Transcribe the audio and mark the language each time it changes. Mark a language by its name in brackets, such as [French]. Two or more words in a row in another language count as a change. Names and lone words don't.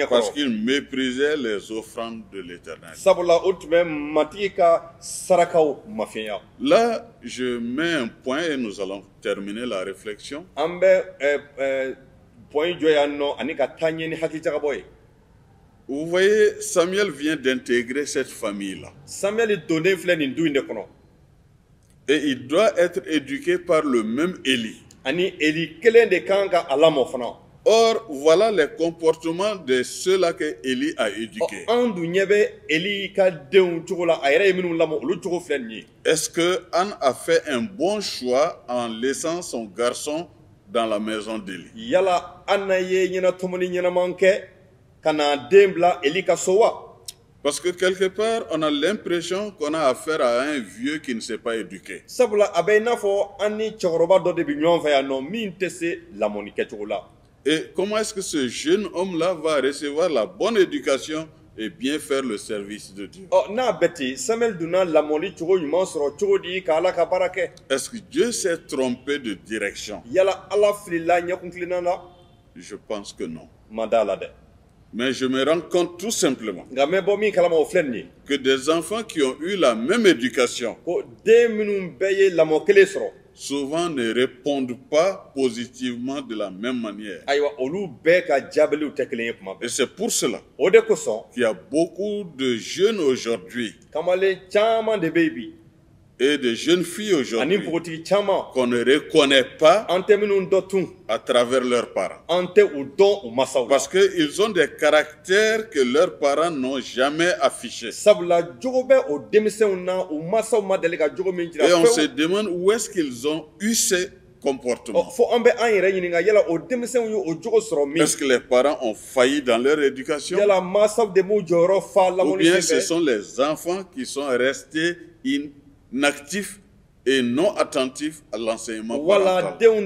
[French] parce [Bambara] ɲɛkɔrɔ. [French] qu'ils méprisaient les offrandes de l'Éternel. [Bambara] Sabula o tun bɛ matigi ka sarakaw mafiyɛnya. [French] Là, je mets un point et nous allons terminer la réflexion. [Bambara] An bɛ pɔn jɔ yan nɔ ani ka taa ɲɛ ni hakilijagabɔ ye. [French] Vous voyez, Samuel vient d'intégrer cette famille-là. [Bambara] Samuel donnen filɛ nin du in de kɔnɔ. [French] Et il doit être éduqué par le même Élie. [Bambara] Ani Eli kelen de kan ka a lamɔ fana. [French] Or, voilà les comportements de ceux-là que Élie a éduqués. [Bambara] An dun ɲɛ bɛ Eli ka denw cogo la a yɛrɛ ye minnu lamɔ olu cogo filɛ nin ye. [French] Est-ce que Anne a fait un bon choix en laissant son garçon dans la maison d'Élie? [Bambara] Yala an na ye ɲɛnatomoni ɲɛnaman kɛ ka na den bila Eli ka so wa? [French] Parce que quelque part, on a l'impression qu'on a affaire à un vieux qui ne s'est pas éduqué. [Bambara] Sabula a bɛ i n'a fɔ an ni cɛkɔrɔba dɔ de bɛ ɲɔgɔn fɛ yan nɔ min tɛ se lamɔni kɛcogo la. [French] Et comment est-ce que ce jeune homme-là va recevoir la bonne éducation et bien faire le service de Dieu? [Bambara] N'a bɛ ten Samuel donna lamɔli cogo ɲuman sɔrɔ cogo di ka Ala ka baara kɛ? [French] Est-ce que Dieu s'est trompé de direction? [Bambara] Yala Ala filila ɲɛkun tilenna la? [French] Je pense que non. [Bambara] Ma da la dɛ. [French] Mais je me rends compte tout simplement [Bambara] Nka n bɛ bɔ min kalama o filɛ nin ye. [French] que des enfants qui ont eu la même éducation [Bambara] Ko den minnu bɛɛ ye lamɔ kelen sɔrɔ. [French] souvent ne répondent pas positivement de la même manière. [Bambara] Ayiwa olu bɛɛ ka jaabiliw tɛ kelen ye kuma [French] Et [Bambara] bɛɛ. [French] c'est pour cela [Bambara] O de kosɔn [French] qu'il y a beaucoup de jeunes aujourd'hui [Bambara] kamalen caman de bɛ yen bi [French] et de jeunes filles [Bambara] ani [French] aujourd'hui [Bambara] npogotigi caman [French] qu'on ne reconnaît pas [Bambara] an tɛ minnu dɔ tun [French] à travers leurs parents. [Bambara] an tɛ u dɔn u masaw la. [French] Parce qu'ils ont des caractères que leurs parents n'ont jamais affichés. [Bambara] Sabula jogo bɛ o denmisɛnw na u masaw ma deli ka jogo min jira [French] Et on se [Bambara] fewu. [French] demande où est-ce qu'ils ont eu ces comportement? Est-ce que les parents ont failli dans leur éducation? Ou bien ce sont les enfants qui sont restés inactifs et non attentifs à l'enseignement parental?